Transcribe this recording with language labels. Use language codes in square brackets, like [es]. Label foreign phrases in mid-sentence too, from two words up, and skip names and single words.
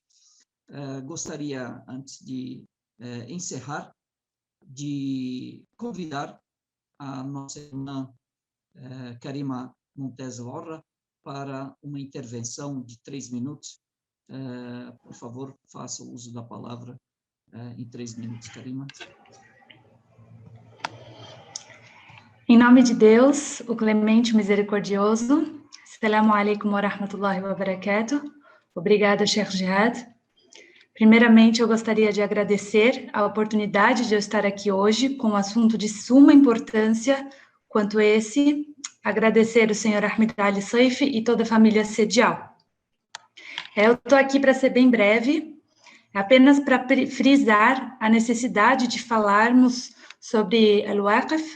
[pt] Gostaria, antes de encerrar, de convidar a nossa irmã Karima Montez Lorra para uma intervenção de 3 minutos. Por favor, faça o uso da palavra em 3 minutos, Karima. Em nome de Deus, o clemente misericordioso. [ar] السلام عليكم ورحمة الله وبركاته. [pt] Obrigada, Sheikh Jihad. Primeiramente, eu gostaria de agradecer a oportunidade de eu estar aqui hoje com um assunto de suma importância quanto esse. Agradecer o senhor Ahmed Ali Saif e toda a família Sedial. Eu estou aqui para ser bem breve, apenas para frisar a necessidade de falarmos sobre Al-Waqf.